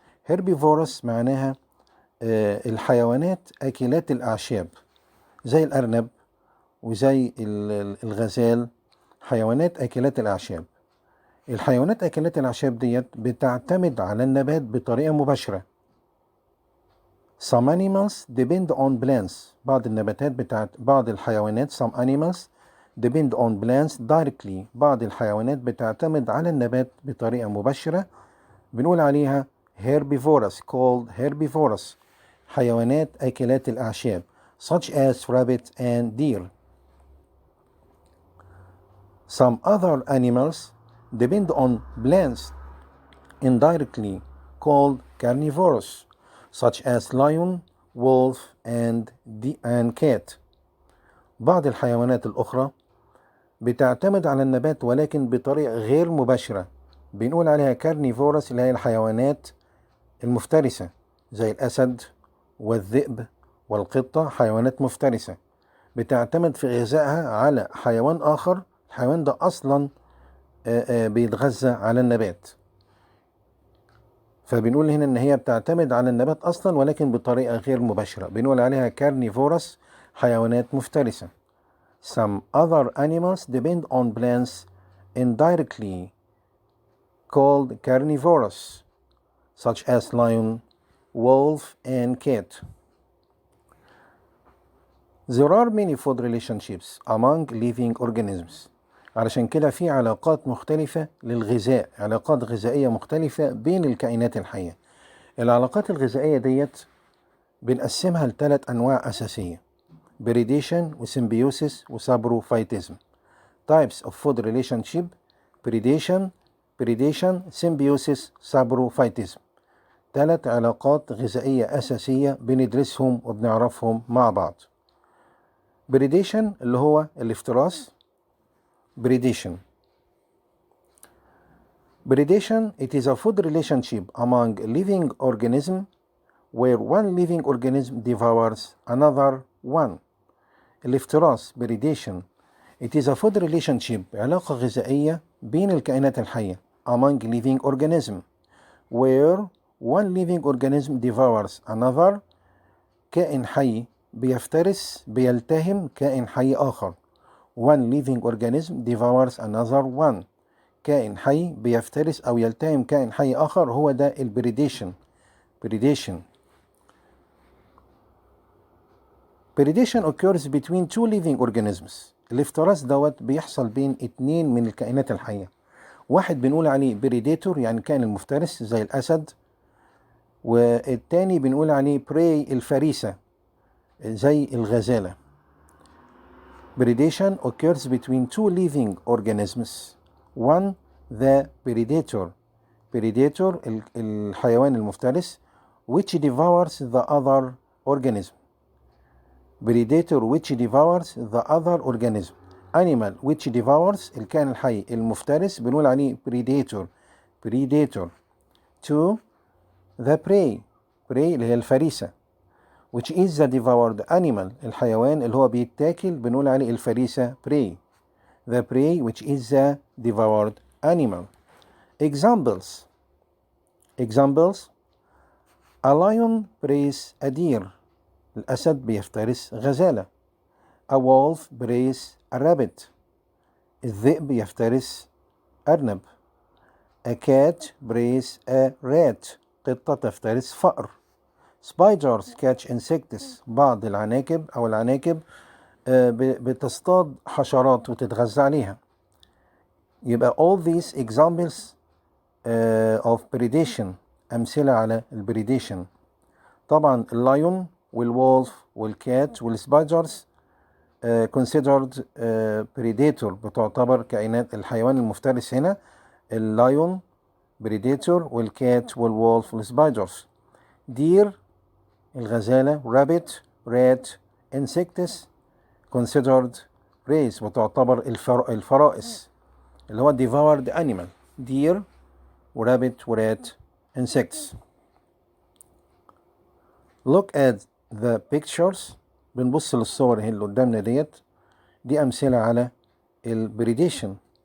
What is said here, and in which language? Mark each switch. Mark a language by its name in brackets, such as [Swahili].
[Arabic] Herbivores معناها الحيوانات أكلات الأعشاب زي الأرنب وزي الغزال، حيوانات أكلات الأعشاب. الحيوانات أكلات الأعشاب ديت بتعتمد على النبات بطريقة مباشرة. [English] Some animals depend on plants. [Arabic] بعض الحيوانات [English] some animals depend on plants directly. [Arabic] بعض الحيوانات بتعتمد على النبات بطريقة مباشرة بنقول عليها herbivores [English] called herbivores. [Arabic] حيوانات أكلات الأعشاب [English] such as rabbit and deer. Some other animals depend on plants indirectly called carnivores such as lion, wolf, and cat. [Arabic] بعض الحيوانات الأخرى بتعتمد على النبات ولكن بطريقة غير مباشرة بنقول عليها carnivores اللي هي الحيوانات المفترسة زي الأسد والذئب والقطة. حيوانات مفترسة بتعتمد في غذائها على حيوان آخر. الحيوان ده أصلا بيتغذى على النبات، فبنقول هنا ان هي بتعتمد على النبات اصلا ولكن بطريقه غير مباشره بنقول عليها carnivorous، حيوانات مفترسه. [English] Some other animals depend on plants indirectly called carnivorous such as lion, wolf, and cat. There are many food relationships among living organisms. [Arabic] علشان كده في علاقات مختلفة للغذاء، علاقات غذائية مختلفة بين الكائنات الحية. العلاقات الغذائية ديت بنقسمها ل3 أنواع أساسية: predation وسيمبيوسيس وسابروفايتيزم. [English] Types of food relationship: predation, symbiosis, saprophytism. [Arabic] 3 علاقات غذائية أساسية بندرسهم وبنعرفهم مع بعض. predation اللي هو الافتراس. predation [English] Predation, it is a food relationship among living organisms where one living organism devours another one. [Arabic] الافتراس [English] predation, it is a food relationship [Arabic] علاقة غذائية بين الكائنات الحية [English] among living organisms where one living organism devours another. [Arabic] كائن حي بيفترس بيلتهم كائن حي آخر. [English] One living organism devours another one. [Arabic] كائن حي بيفترس أو يلتهم كائن حي آخر، هو ده البريديشن. [English] predation. Predation occurs between two living organisms. [Arabic] الافتراس دوت بيحصل بين اتنين من الكائنات الحية. واحد بنقول عليه predator يعني كائن المفترس زي الأسد، والتاني بنقول عليه prey الفريسة زي الغزالة. [English] Predation occurs between two living organisms. One, the predator. Predator [Arabic] الحيوان المفترس [English] which devours the other organism. Predator which devours the other organism. Animal which devours [Arabic] الكائن الحي المفترس بنقول عليه predator. [English] Predator. Two, the prey. Prey [Arabic] اللي هي الفريسة [English] which is the devoured animal. [Arabic] الحيوان اللي هو بيتاكل بنقول عليه الفريسة prey. [English] The prey which is the devoured animal. Examples. Examples. A lion preys a deer. [Arabic] الأسد بيفترس غزالة. [English] A wolf preys a rabbit. [Arabic] الذئب يفترس أرنب. [English] A cat preys a rat. [Arabic] قطة تفترس فأر. [English] Spiders catch insects. [Arabic] بعض العناكب أو العناكب بتصطاد حشرات وتتغذى عليها. يبقى [English] all these examples of predation [Arabic] أمثلة على البريديشن. طبعا اللايون والولف والكات والسبايدرز [English] considered predator [Arabic] بتعتبر كائنات الحيوان المفترس هنا اللايون predator والكات والولف والسبايدرز. دير الغزالة rabbit rat insects [English] considered prey [Arabic] وتعتبر الفرائس اللي هو [English] devoured animal deer rabbit rat insects. Look at the pictures. [Arabic] بنبص للصور اللي قدامنا دي أمثلة على البريديشن.